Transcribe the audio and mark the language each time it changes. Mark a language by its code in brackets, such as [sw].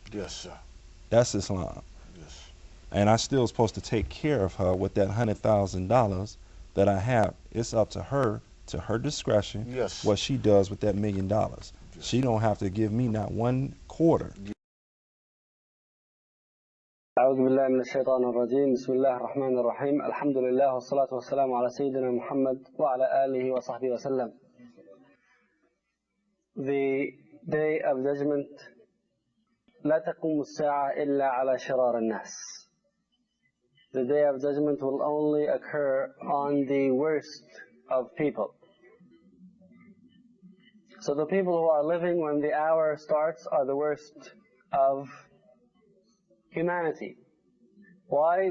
[en] Yes, sir. That's Islam. Yes. And I still supposed to take care of her with that $100,000 that I have. It's up to her discretion, what she does with that $1 million. Yes. She don't have to give me not 1/4. [ar] أعوذ بالله من الشيطان الرجيم بسم الله الرحمن الرحيم الحمد لله والصلاة والسلام على سيدنا محمد وعلى آله وصحبه وسلم. [en] The day of judgment [ar] لا تقوم الساعة إلا على شرار الناس. [en] The day of judgment will only occur on the worst of people. So the people who are living when the hour starts are the worst of humanity. Why?